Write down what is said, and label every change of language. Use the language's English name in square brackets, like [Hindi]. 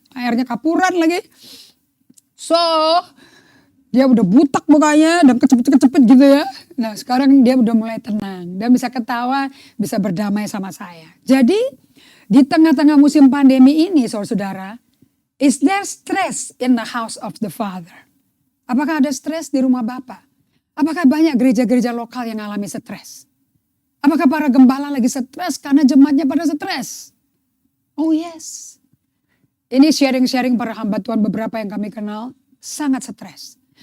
[Indonesian] Airnya kapuran lagi. So dia udah butak mukanya dan kecepet-kecepet gitu ya. Nah sekarang dia udah mulai tenang. Dan bisa ketawa, bisa berdamai sama saya. Jadi di tengah-tengah musim pandemi ini saudara. [English] Is there stress in the house of the Father? [Indonesian] Apakah ada stres di rumah Bapa? Apakah banyak gereja-gereja lokal yang alami stres? Apakah para gembala lagi stres karena jemaatnya pada stres? [English] Oh yes. [Indonesian] Ini sharing-sharing para hamba Tuhan beberapa yang kami kenal sangat stres.